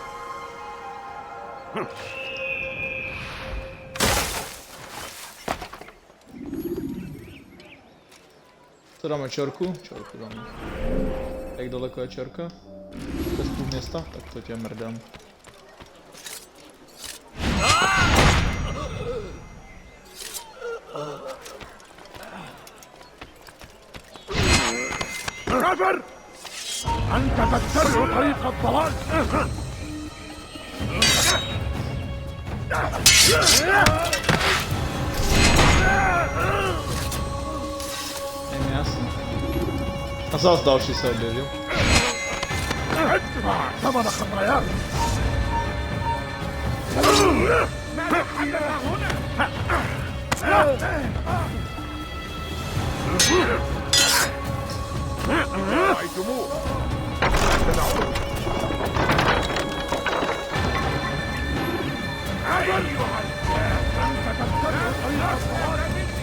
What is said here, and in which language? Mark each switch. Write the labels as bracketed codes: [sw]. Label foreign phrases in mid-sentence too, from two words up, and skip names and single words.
[cs] Co dáme, čorku? Čorku dáme. Jak daleko je čorka? Bez půl města? Tak to tě mrdám. [ar] كافر! أنت تتبع طريق الضلال! [cs] Je mi jasný. A zás další se objevil. [ar] ادفع ثمن خطاياك! ماذا حدث هنا؟ رأيتموه! تدعوه! أيها الكافر! أنت تتبع طريق الضلال!